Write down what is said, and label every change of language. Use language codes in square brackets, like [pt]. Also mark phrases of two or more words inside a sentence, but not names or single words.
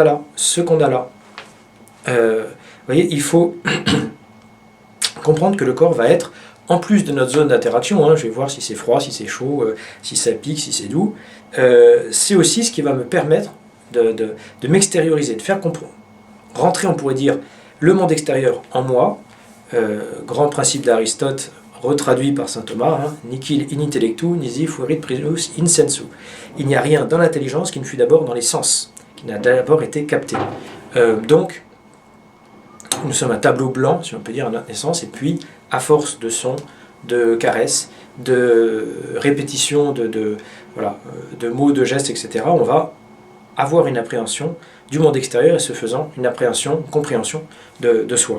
[fr] là, vous voyez, il faut comprendre que le corps va être, en plus de notre zone d'interaction, je vais voir si c'est froid, si c'est chaud, si ça pique, si c'est doux, c'est aussi ce qui va me permettre de m'extérioriser, de faire rentrer, on pourrait dire, le monde extérieur en moi, grand principe d'Aristote, retraduit par saint Thomas, [la] Nihil in intellectu, nisi fuerit prius in sensu. [fr] Il n'y a rien dans l'intelligence qui ne fut d'abord dans les sens, qui n'a d'abord été capté. Donc, nous sommes un tableau blanc, si on peut dire, à notre naissance, et puis, à force de sons, de caresses, de répétitions, de mots, de gestes, etc., on va avoir une appréhension du monde extérieur, et ce faisant, une compréhension de soi.